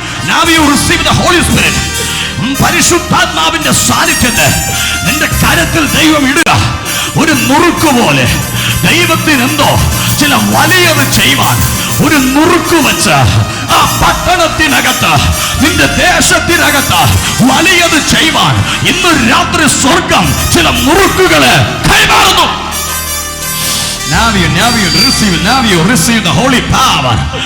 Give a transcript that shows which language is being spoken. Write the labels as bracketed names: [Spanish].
[English] Now you receive the Holy Spirit. [Malayalam] പരിശുദ്ധാത്മാവിന്റെ സാന്നിധ്യത്തെ നിന്റെ കരത്തിൽ ദൈവം ഇടുക. ഒരു നുറുക്ക് പോലെ ദൈവത്തിന് എന്തോ ചില വലിയത് ചെയ്യുവാൻ ഒരു നുറുക്ക് വെച്ച് ആ പട്ടണത്തിനകത്ത്, നിന്റെ ദേശത്തിനകത്ത് വലിയത് ചെയ്യുവാൻ ഇന്ന് രാത്രി സ്വർഗം ചില നുറുക്കുകളെ കൈമാറുന്നു. [English] Now you receive the holy power.